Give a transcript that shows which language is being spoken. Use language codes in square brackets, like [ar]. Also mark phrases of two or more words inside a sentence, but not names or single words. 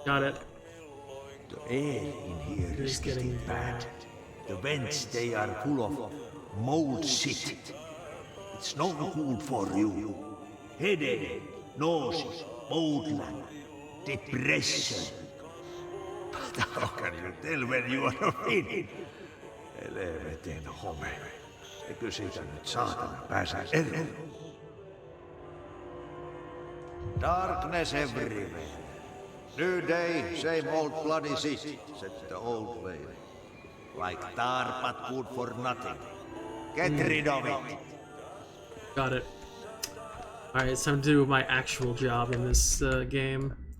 [en] The air in here is getting bad. The vents, they are full of mold shit. It's not good for you. Headache, nausea, mold, depression. But how can you tell when you are fit? [fi] Helvetin home. Eikö siitä nyt saatana pääse eroon? [en] Darkness everywhere. New day, same old bloody city, said the old lady. Like tar, but good for nothing. Get rid of it. Got it. Alright, it's time to do my actual job in this game.